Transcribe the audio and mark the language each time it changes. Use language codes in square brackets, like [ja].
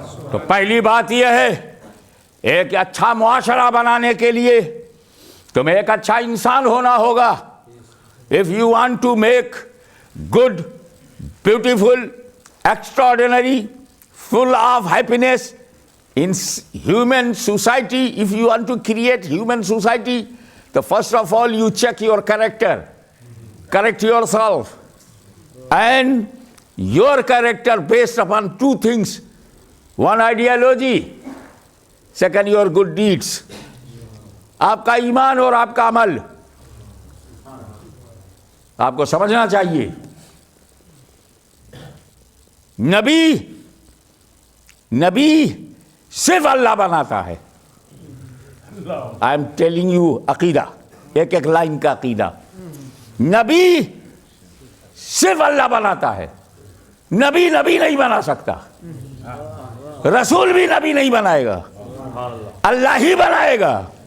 [ur] تو پہلی بات یہ ہے، ایک اچھا معاشرہ بنانے کے لیے تمہیں ایک اچھا انسان ہونا ہوگا۔ [en] If you want to make good, beautiful, extraordinary, full of happiness in human society, if you want to create human society, then first of all you check your character, correct yourself, and your character based upon 2 things. One, ideology, second, your good deeds. [ur] آپ کا ایمان اور آپ کا عمل آپ کو سمجھنا چاہیے۔ نبی صرف اللہ بناتا ہے۔ [en] I am telling you [ur] عقیدہ، ایک لائن کا عقیدہ، نبی صرف اللہ بناتا ہے، نبی نہیں بنا سکتا، رسول بھی نبی نہیں بنائے گا، اللہ ہی بنائے گا۔